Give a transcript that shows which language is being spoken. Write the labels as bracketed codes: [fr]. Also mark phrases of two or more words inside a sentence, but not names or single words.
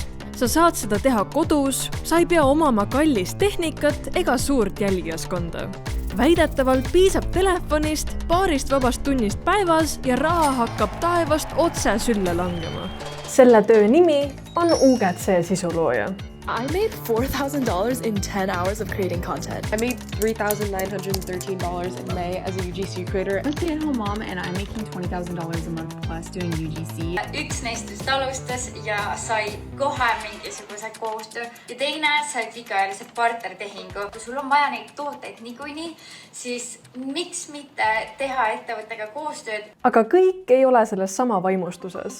[et] Sa saad seda teha kodus, sa ei pea omama kallist tehnikat ega suurt jälgijaskonda. Väidetavalt piisab telefonist, paarist vabast tunnist päevas ja raha hakkab taevast otse sülle langema. Selle töö nimi on UGC sisulooja. [en] I made $4,000 in 10 hours of creating content. I made $3,913 in May as a UGC creator. I'm a stay-at-home mom and I'm making $20,000 a month plus doing UGC. [et] Üks neist just alustas ja sai kohe mingisuguse koostöö ja teine sai pikaajalise partnertehingu. Kui sul on vaja neid tooteid niikuinii, siis miks mitte teha ettevõttega koostööd? Aga kõik ei ole selles sama vaimustuses.